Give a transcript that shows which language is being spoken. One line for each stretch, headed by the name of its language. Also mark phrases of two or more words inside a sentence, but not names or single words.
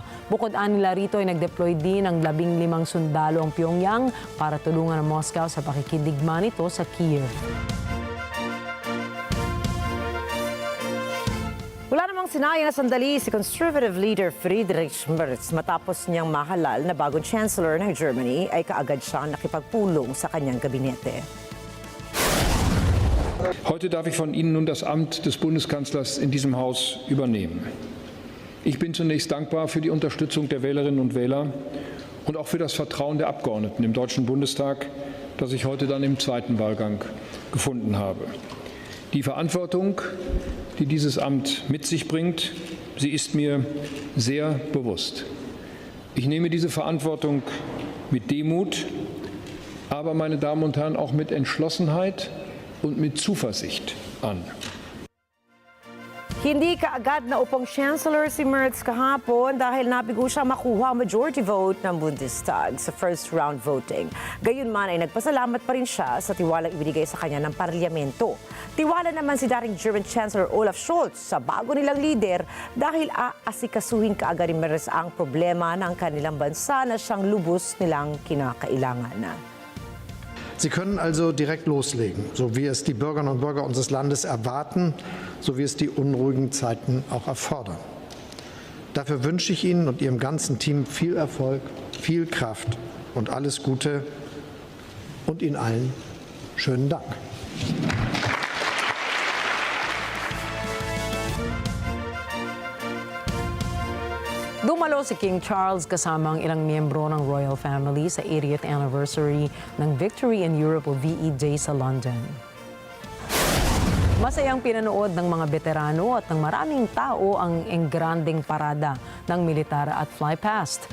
Filipino: Bukod nila rito ay nag-deploy din ng 15 sundalo ang Pyongyang para tulungan ang Moscow sa pakikidigma nito sa Kiev. Wala namang sinayang na sandali si
English: Conservative leader
Filipino: Friedrich Merz matapos niyang mahalal na bagong Chancellor ng Germany ay kaagad siyang nakipagpulong sa kanyang gabinete.
German: Heute darf ich von Ihnen nun das Amt des Bundeskanzlers in diesem Haus übernehmen. Ich bin zunächst dankbar für die Unterstützung der Wählerinnen und Wähler und auch für das Vertrauen der Abgeordneten im Deutschen Bundestag, das ich heute dann im zweiten Wahlgang gefunden habe. Die Verantwortung, die dieses Amt mit sich bringt, sie ist mir sehr bewusst. Ich nehme diese Verantwortung mit Demut, aber, meine Damen und Herren, auch mit Entschlossenheit und mit Zuversicht an.
Filipino: Hindi kaagad na upong Chancellor si Merz kahapon dahil nabigo siya makuha ang
English: majority vote
Filipino: ng Bundestag sa
English: first round voting.
Filipino: Gayunman ay nagpasalamat pa rin siya sa tiwalang ibinigay sa kanya ng parlamento. Tiwala naman si dating German Chancellor Olaf Scholz sa bago nilang leader dahil aasikasuhin kaagad ni Merz ang problema ng kanilang bansa na siyang lubos nilang kinakailangan.
German: Sie können also direkt loslegen, so wie es die Bürgerinnen und Bürger unseres Landes erwarten, so wie es die unruhigen Zeiten auch erfordern. Dafür wünsche ich Ihnen und Ihrem ganzen Team viel Erfolg, viel Kraft und alles Gute und Ihnen allen Schönen Dank.
Filipino: Dumalo si King Charles kasama ang ilang miyembro ng
English: royal family
Filipino: sa 80th anniversary ng Victory in Europe o VE Day sa London. Masayang pinanood ng mga veterano at ng maraming tao ang engranding parada ng militar at flypast.